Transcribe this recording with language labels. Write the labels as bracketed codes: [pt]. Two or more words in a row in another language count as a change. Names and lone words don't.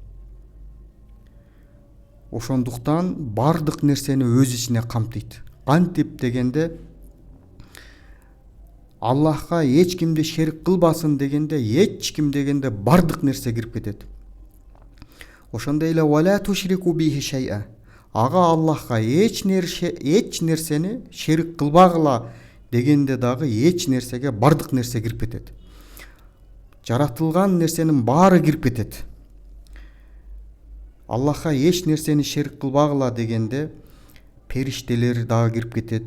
[ky] Ошондуктан бардык нерсени өз ичине камтыйт. Кантип дегенде, Аллахка эч кимди шерик кылбасын дегенде, эч ким дегенде бардык нерсе кирип кетет. Ошондой эле [ar] ولا تشركوا به شيئا. [ky] Ага Аллахка эч нерсени шерик кылбагыла дегенде дагы эч нерсеге бардык нерсе кирип кетет. Жаратылган нерсенин баары кирип кетет. Аллахка эч нерсени шерик кылбагыла дегенде периштелер дагы кирип кетет.